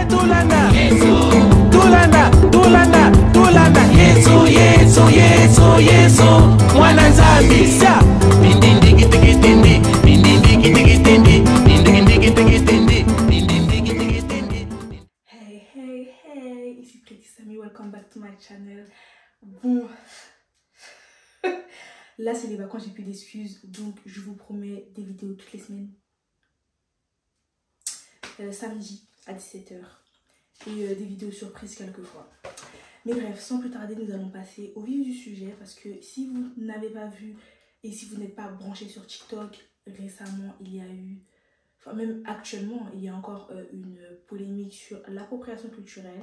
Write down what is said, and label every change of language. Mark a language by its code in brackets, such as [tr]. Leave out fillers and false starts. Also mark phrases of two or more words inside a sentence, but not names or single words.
[ln] Tulanda, Tulanda, Tulanda, Tulanda, Yesu, Yesu, Yesu, Yesu, mwana Nzambi, sia. Bindindigi tigi tindi, bindindigi tigi tindi, bindindigi tigi tindi, bindindigi tigi tindi. [en] Hey, ici Pretty Sammy, welcome back to my channel. [fr] Bon, là c'est les vacances, j'ai plus d'excuses, donc je vous promets des vidéos toutes les semaines. Samedi à 17 h et des vidéos surprises quelquefois. Mais bref, sans plus tarder, nous allons passer au vif du sujet parce que si vous n'avez pas vu et si vous n'êtes pas branché sur TikTok, récemment il y a eu, enfin même actuellement, il y a encore une polémique sur l'appropriation culturelle.